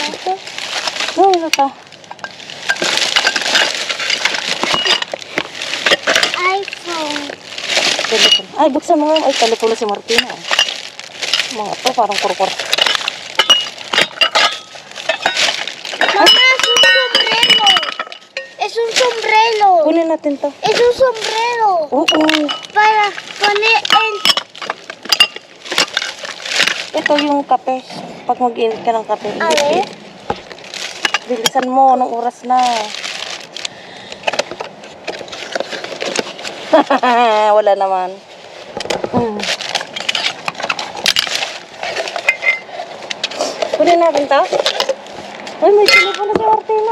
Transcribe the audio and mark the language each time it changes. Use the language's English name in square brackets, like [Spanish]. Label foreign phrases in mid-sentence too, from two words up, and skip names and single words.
[Filipino] Ano to? iPhone. Telepon. Ay, buksan mo nga. Ay, telepono si Martina. Mga to, parang kurkur. Mama, [Spanish] es un sombrero. Es un sombrero. [Filipino] Kunin natin to. [Spanish] Es un sombrero. [Filipino] Oo. [Spanish] Para poner el... [Filipino] Ito yung kape. Pag mag-init ka ng kape. [Spanish] A ver. [Filipino] Bilisan mo. Anong oras na? Wala naman. Kunin natin to. Ay, may telepono si Martina.